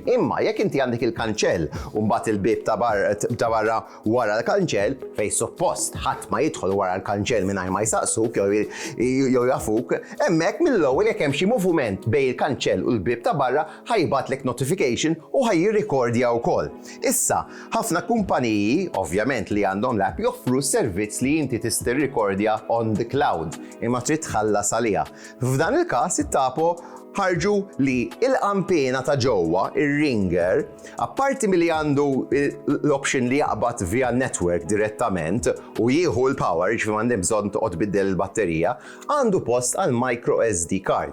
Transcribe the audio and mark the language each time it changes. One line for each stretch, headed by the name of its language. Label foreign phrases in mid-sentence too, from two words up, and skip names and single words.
Maltese: Imma jekk inti għandek il-kanċell u mbagħad il-bib ta' barra wara l-kanċell fejn suppost ħadd ma jidħol wara l-kanċell mingħajr ma jsaqsuk jew jafuk, hemmhekk mill-ewwel jekk hemm xi moviment bejn il-kanċell u l-bib ta' barra ħajbgħatlek notification u ħajjirrikordja wkoll. Issa, ħafna kumpaniji ovvjament li għandhom l-app joffru servizz li inti tista' tirrikordja
English: on the cloud.
Maltese: Imma tħallas għaliha. F'dan il-każ it-tapo ħarġu li il-qampina ta' ġewwa, ir-ringer, apparti milli għandu l-option li jaqbad
English: via network
Maltese: direttament u jieħu l-power ġifieri m'għandek bżonn toqgħod tbiddel il-batterija, għandu post għal
English: micro SD card.